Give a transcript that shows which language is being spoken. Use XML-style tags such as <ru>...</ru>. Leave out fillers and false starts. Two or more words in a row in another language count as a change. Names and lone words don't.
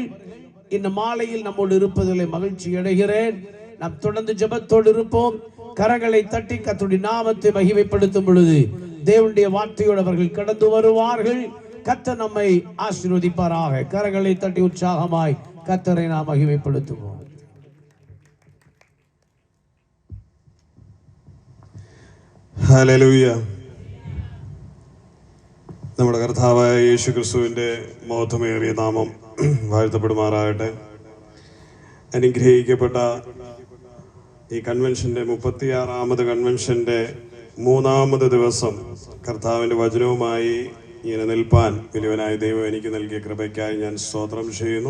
<ta>இந்த மாலையில் நம்மோடு இருப்பதிலே மகிழ்ச்சி அடைகிறேன். நாம் தொடர்ந்து ஜெபத்தோடு இருப்போம். கரங்களை தட்டி கர்த்தருடைய நாமத்தை மகிமைப்படுத்தும் பொழுது தேவனுடைய வார்த்தையோடு அவர்கள் கடந்து வருவார்கள். கர்த்தர் நம்மை ஆசீர்வதிப்பாராக. கரங்களை தட்டி உற்சாகமாய் கர்த்தரை நாம் மகிமைப்படுத்துவோம்.</ta> <ml>ഹല്ലേലൂയ. നമ്മുടെ കർത്താവായ യേശു ക്രിസ്തുവിൻ്റെ മഹത്വമേറിയ നാമം വാഴ്ത്തപ്പെടുമാറാകട്ടെ. അനുഗ്രഹിക്കപ്പെട്ട ഈ കൺവെൻഷൻ്റെ 36ാമത് കൺവെൻഷൻ്റെ 3ാമത് ദിവസം കർത്താവിൻ്റെ വചനവുമായി ഇങ്ങനെ നിൽപ്പാൻ വലിയവനായ ദൈവം എനിക്ക് നൽകിയ കൃപയ്ക്കായി ഞാൻ സ്തോത്രം ചെയ്യുന്നു.</ml>